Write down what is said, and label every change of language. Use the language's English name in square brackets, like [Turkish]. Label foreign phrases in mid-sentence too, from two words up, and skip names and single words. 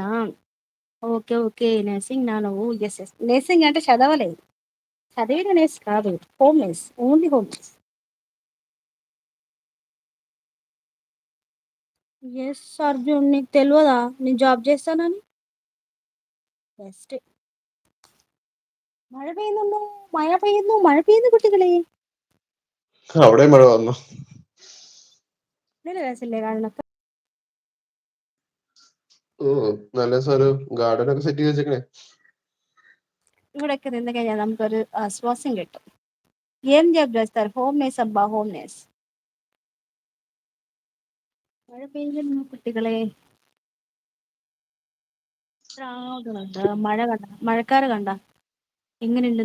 [Telugu] ఓకే ఓకే నర్సింగ్ నా నువ్వు? [English] yes yes. [Telugu] నర్సింగ్ అంటే చదవలేదు, చదివిన నేర్స్ కాదు, [English] home nurse, only home nurse. [Telugu] ఎస్ అర్జున్, నీకు తెలియదా నేను జాబ్ చేస్తానని? [Malayalam] ബെസ്റ്റ്. മഴ പെയ്യുന്നു മഴ പെയ്യുന്നു കുട്ടികളെ. അവിടെ മഴ വന്നു. നല്ല രസമില്ലേ കാണുന്നൊക്കെ? നല്ല സാറ് ഗാർഡൻ ഒക്കെ സെറ്റ് ചെയ്ത് വെച്ചേക്കണേ. ഇവിടെയൊക്കെ നിന്ന് കഴിഞ്ഞാൽ നമുക്കൊരു ആശ്വാസം കിട്ടും. [Telugu] ఏం జాబ్ చేస్తారు? [English] home nurse [Telugu] అబ్బా, [English] home nurse. [Malayalam] മഴ പെയ്യുന്നു കുട്ടികളെ. മഴ കണ്ട, മഴക്കാറ് കണ്ട എങ്ങനെയുണ്ടെന്ന്?